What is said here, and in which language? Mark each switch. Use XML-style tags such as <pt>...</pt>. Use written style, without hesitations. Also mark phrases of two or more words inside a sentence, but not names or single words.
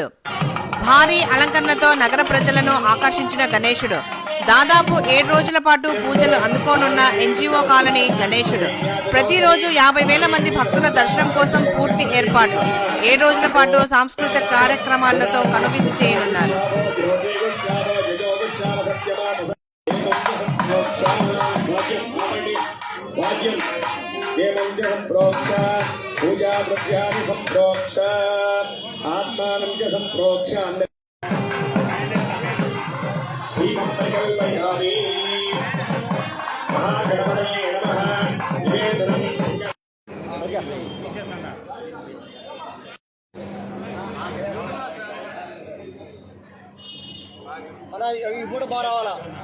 <te>భారీ అలంకరణతో నగర ప్రజలను ఆకర్షించిన గణేశుడు. దాదాపు 7 రోజుల పాటు పూజలు అందుకోనున్న ఎన్జీఓ కాలనీ గణేశుడు. ప్రతిరోజు 50,000 మంది భక్తుల దర్శనం కోసం పూర్తి ఏర్పాట్లు. 7 రోజుల పాటు సాంస్కృతిక కార్యక్రమాలతో కనువిందు చేయనున్నారు.</te> <sa>पूजा द्रव्यानि संप्रोक्ष आत्मानं च संप्रोक्ष दीपं प्रज्वलयामि महागणपतये नमः</sa> <te>అలా ఇప్పుడు బారావాలా</te>